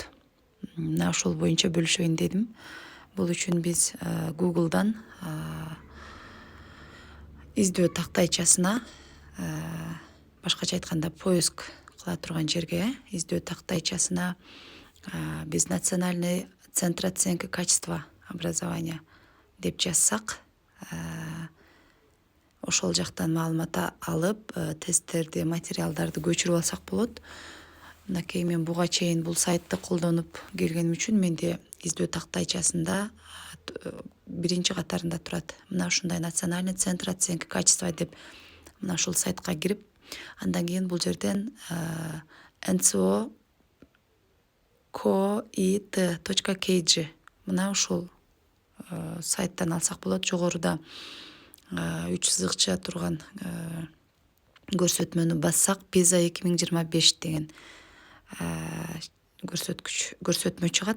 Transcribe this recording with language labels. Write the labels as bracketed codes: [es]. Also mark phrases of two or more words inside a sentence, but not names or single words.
[ky] Мына ошол боюнча бөлүшөйүн дедим. Бул үчүн биз Google'дан издөө тактайчасына, башкача айтканда поиск кыла турган жерге, издөө тактайчасына биз [ru] Национальный центр оценки качества образования [ky] деп жазсак, ошол жактан маалымат алып, тесттерди, материалдарды көчүрүп алсак болот. Мынакей мен буга чейин бул сайтты колдонуп келгеним үчүн менде издөө тактайчасында биринчи катарында турат. Мына ушундай [ru] Национальный центр оценки качества [ky] деп мына ушул сайтка кирип, андан кийин бул жерден NCO co.it.kg мына ушул сайттан алсак болот. Жогоруда 3 сызыкча турган көрсөтмөнү бассак, PISA 2025 деген көрсөтмө чыгат.